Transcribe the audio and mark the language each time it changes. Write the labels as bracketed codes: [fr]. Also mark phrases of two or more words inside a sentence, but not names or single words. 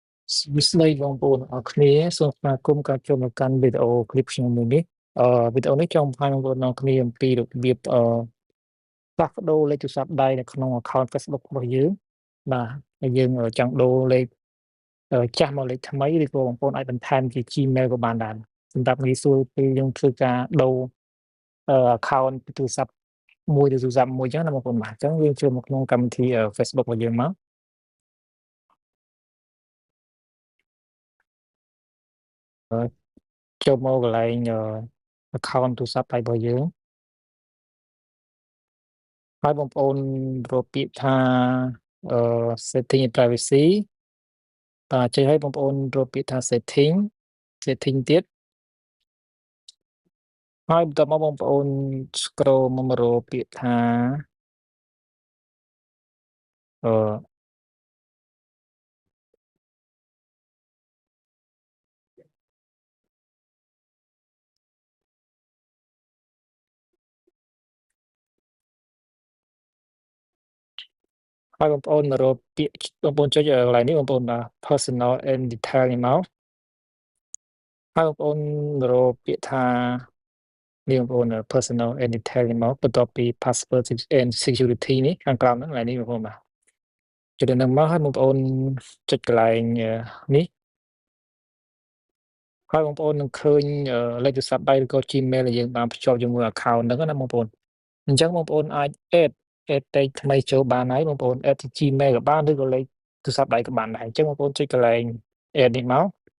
[km] ស្ដីបងប្អូនអរគ្នាសូមស្វាគមន៍ការចូលមកកាន់វីដេអូឃ្លីបខ្ញុំមួយនេះវីដេអូនេះចង់បង្ហាញបងប្អូនអរគ្នាអំពីរបៀបផ្លាស់ប្ដូរលេខទូរស័ព្ទដៃនៅក្នុង account Facebook របស់យើងបាទហើយយើងចង់ដូរលេខចាស់មកលេខថ្មីឬក៏បងប្អូនអាចបន្ថែមជា Gmail ក៏បានដែរសម្រាប់ងាយស្រួលពេលយើងធ្វើការដូរaccount ពីទូរស័ព្ទមួយទៅទូរស័ព្ទមួយអញ្ចឹងណាបងប្អូនបាទអញ្ចឹងយើងចូលមកក្នុងកម្មវិធីFacebook របស់យើងមក ចូលមកកន្លែងaccount ទូរស័ព្ទដៃរបស់យើងហើយបងប្អូនរកពាក្យថាអឺ [en] setting and privacy [km] បាទចុចឲ្យបងប្អូនរកពាក្យថា setting ទៀតហើយបន្ទាប់មកបងប្អូន scroll មករកពាក្យថា អឺហើយបងប្អូនមករកពាក្យបងប្អូនចុចកន្លែងនេះបងប្អូ ន [en] personal and detail [km] នេះមកហើយបងប្អូនរកពាក្យថានេះបងប្អូន [en] personal and detail [km] នេះមកបន្ទាប់ពី [en] password and security [km] នេះខាងក្រោមហ្នឹងកន្លែងនេះបងប្អូនបាទចុចដល់ហ្នឹងមកហើយបងប្អូនចុចកន្លែងនេះ ហើយបងប្អូននឹងឃើញលេខទូរស័ព្ទដៃឬក៏ Gmail ដែលយើងបានភ្ជាប់ជាមួយ account ហ្នឹងណាបងប្អូនអញ្ចឹងបងប្អូនអាច add លេខថ្មីចូលបានហើយបងប្អូន add ជា Gmail ក៏បានឬក៏លេខទូរស័ព្ទដៃក៏បានដែរអញ្ចឹងបងប្អូនចុចកន្លែង add នេះមក